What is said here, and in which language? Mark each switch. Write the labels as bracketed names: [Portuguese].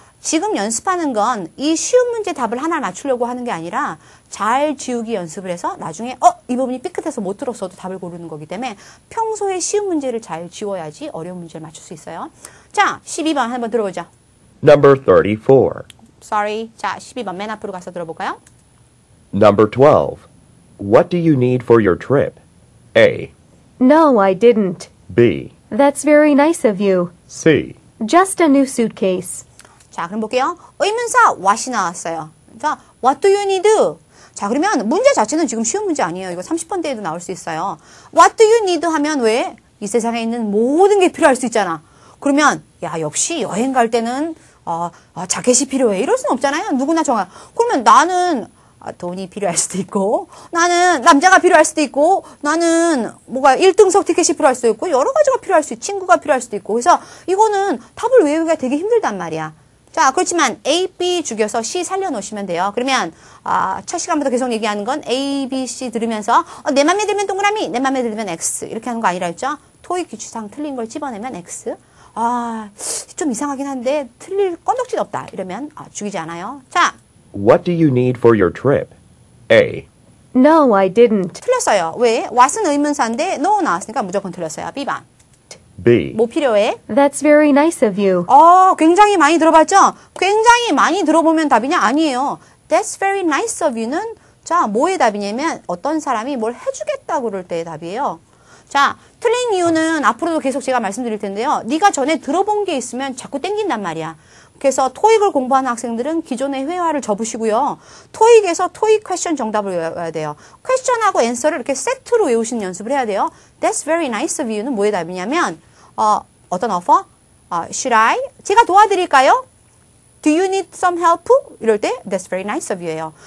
[Korean] 지금 연습하는 건 이 쉬운 문제 답을 하나 맞추려고 하는 게 아니라 잘 지우기 연습을 해서 나중에 이 부분이 삐끗해서 못 들었어도 답을 고르는 거기 때문에 평소에 쉬운 문제를 잘 지워야지 어려운 문제를 맞출 수 있어요. 자, 12번 한번 들어보죠. [English] Number 34. Sorry. [Korean] 자, 12번 맨 앞으로 가서 들어볼까요? [English] Number 12. What do you need for your trip? A. No, I didn't. B. That's very nice of you. C. Just a new suitcase. [Korean] 자, 그럼 볼게요. 의문사 what이 나왔어요. [English] 자, what do you need? [Korean] 자, 그러면 문제 자체는 지금 쉬운 문제 아니에요. 이거 30번대에도 나올 수 있어요. [English] What do you need [Korean] 하면 왜? 이 세상에 있는 모든 게 필요할 수 있잖아. 그러면 야, 역시 여행 갈 때는 자켓이 필요해. 이럴 수는 없잖아요. 누구나 정할. 그러면 나는 돈이 필요할 수도 있고, 나는 남자가 필요할 수도 있고, 나는 뭐가 1등석 티켓이 필요할 수도 있고, 여러 가지가 필요할 수 있고, 친구가 필요할 수도 있고. 그래서 이거는 답을 외우기가 되게 힘들단 말이야. 자, 그렇지만 A, B 죽여서 C 살려놓으시면 돼요. 그러면 첫 시간부터 계속 얘기하는 건 A, B, C 들으면서 내 맘에 들면 동그라미, 내 맘에 들면 X 이렇게 하는 거 아니라 했죠? 토익 기출상 틀린 걸 집어내면 X. 좀 이상하긴 한데 틀릴 건덕지도 없다. 이러면 죽이지 않아요. 자, [English] What do you need for your trip? A. No, I didn't. [Korean] 틀렸어요. 왜? what은 의문사인데 no 나왔으니까 무조건 틀렸어요. B번. [English] B. [Korean] 뭐 필요해? [English] That's very nice of you. [Korean] 굉장히 많이 들어봤죠? 굉장히 많이 들어보면 답이냐? 아니에요. [English] That's very nice of you [Korean] 는 자, 뭐의 답이냐면 어떤 사람이 뭘 해주겠다고 그럴 때의 답이에요. 자, 틀린 이유는 앞으로도 계속 제가 말씀드릴 텐데요. 네가 전에 들어본 게 있으면 자꾸 땡긴단 말이야. 그래서 토익을 공부하는 학생들은 기존의 회화를 접으시고요. 토익에서 토익 퀘스천 정답을 외워야 돼요. 퀘스천하고 앤서를 이렇게 세트로 외우시는 연습을 해야 돼요. [English] That's very nice of you [Korean] 는 뭐의 답이냐면 어떤 offer? [English] Should I? [Korean] 제가 도와드릴까요? [English] Do you need some help? [Korean] 이럴 때 [English] That's very nice of you [Korean] 예요.